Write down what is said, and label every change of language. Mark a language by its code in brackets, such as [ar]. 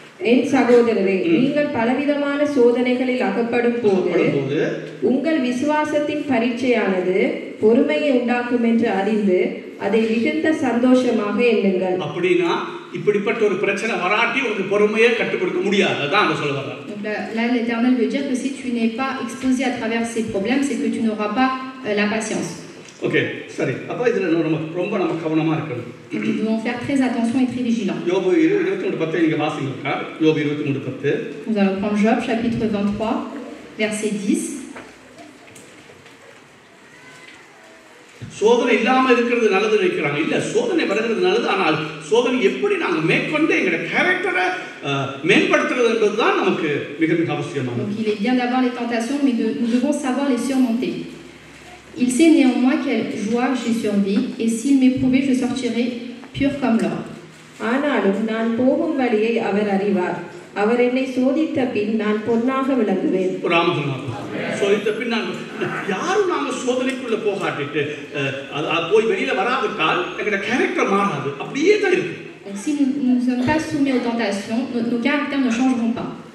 [ta] என் சகோதரரே, நீங்கள் பலவிதமான சோதனைகளில் அகப்படும் போது உங்கள் விசுவாசத்தின் பரீட்சையானது பொறுமையை உண்டாக்கும் என்று அறிந்து அதை மிகுந்த சந்தோஷமாக எண்ணுங்கள். அப்படினா இப்படிப்பட்ட ஒரு பிரச்சனை வராட்டி உங்களுக்கு பொறுமையை கற்றுக் கொடுக்க முடியாது. அதான் அத சொல்ல வர்றார். [fr] Donc là l'Éternel veut dire que si tu n'es pas exposé à travers ces problèmes, c'est que tu n'auras pas la patience. [ta] Okay, சரி. அப்ப இதுல ரொம்ப நம்ம கவனமா இருக்கணும். [fr] Nous devons faire très attention et très vigilants. [ta] யோபு 23:10 நீங்க வாசிங்க. யோபு 23:10. [fr] Nous allons prendre Job chapitre 23 verset 10. [ta] சோதனை இல்லாம இருக்கிறது நல்லது நினைக்கிறாங்க. இல்ல, சோதனை வருகிறது நல்லது. ஆனால் சோதனை எப்படி நாங்க மேற்கொண்டு எங்களுடைய கேரக்டரை மேம்படுத்துறது என்பதுதான் நமக்கு மிக மிக அவசியமானது. [fr] Donc il est bien d'avoir les tentations, mais nous devons savoir les surmonter. Il sait néanmoins quelle joie j'ai survécu, et s'il m'éprouvait, je sortirai pur comme l'or. [ta] ஆனாலும் நான் போகும் வழியை அவர் அறிவார். அவர் என்னை சோதித்த பின் நான் பொன்னாக விளங்குவேன். சோதித்த பின் நான் யாரும் நாங்க சோதனைக்குள்ள போகாட்டிட்டு போய் வெளியில வராவிட்டால் எங்களோட கேரக்டர் மாறாது, அப்படியே தான் இருக்கு. [fr] Si nous ne sommes pas soumis aux tentations, nos caractères ne changeront pas.